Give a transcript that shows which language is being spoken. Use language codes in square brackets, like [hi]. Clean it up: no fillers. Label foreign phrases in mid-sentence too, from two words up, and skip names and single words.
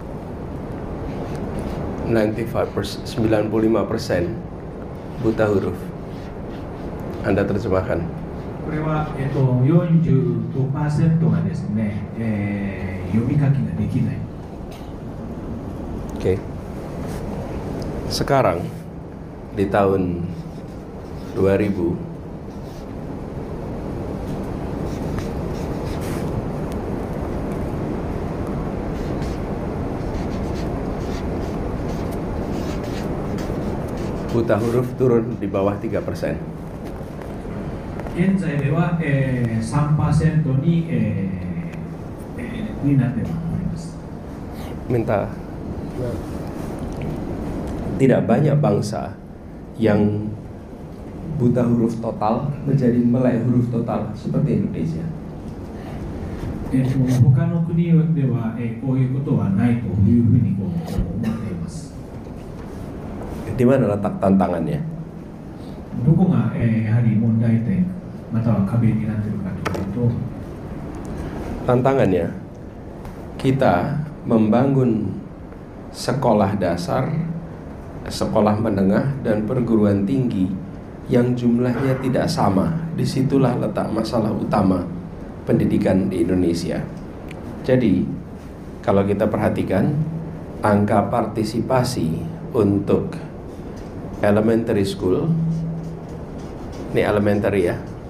[id] 95% buta huruf. Anda terjemahkan. [ja] これは、45% がですね、読み書きができない。 [id] Oke. Sekarang di tahun 2000, buta huruf turun di bawah 3%. [ja] 現在では、3% に、になっております。 [id] Minta. Tidak banyak bangsa yang buta huruf total menjadi melek huruf total seperti Indonesia. [ja] 他の国では、こういうことはないというふうに思っています。 [id] Di mana letak tantangannya? [ja] どこが、やはり問題点または壁になっているかというと、 [id] Tantangannya, kita membangun sekolah dasar, sekolah menengah, dan perguruan tinggi yang jumlahnya tidak sama. Disitulah letak masalah utama pendidikan di Indonesia. Jadi, kalau kita perhatikan, angka partisipasi untuk [en] elementary school, [id] ini elementary ya,